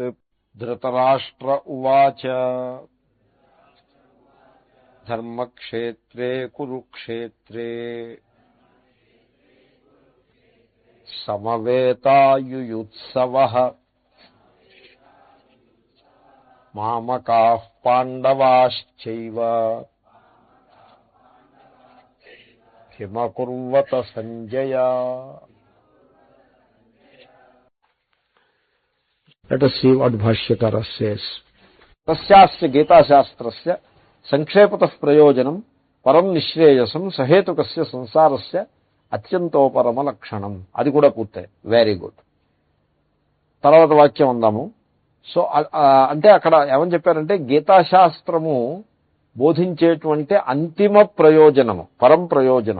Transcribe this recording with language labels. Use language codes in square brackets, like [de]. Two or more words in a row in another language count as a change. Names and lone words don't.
[sa] धृतराष्ट्र उवाच धर्मक्षेत्रे कुरुक्षेत्रे समवेतायुयुत्सवः मामकाः पाण्डवाश्चैव किमकुर्वत संजय। [en] Let us see what Bhashyakara says. [sa] तस्यास्य गीताशास्त्रस्य సంక్షేపతః ప్రయోజనం పరం నిశ్రేయసం సహేతుకస్య సంసారస్య అత్యంతోపరమ లక్షణం. [te] అది కూడా పూర్తయి. [en] very good. [te] తర్వాత వాక్యం అందాము. సో అంటే అక్కడ ఏమని చెప్పారంటే గీతాశాస్త్రము బోధించేటువంటి అంతిమ ప్రయోజనము, పరం ప్రయోజనం.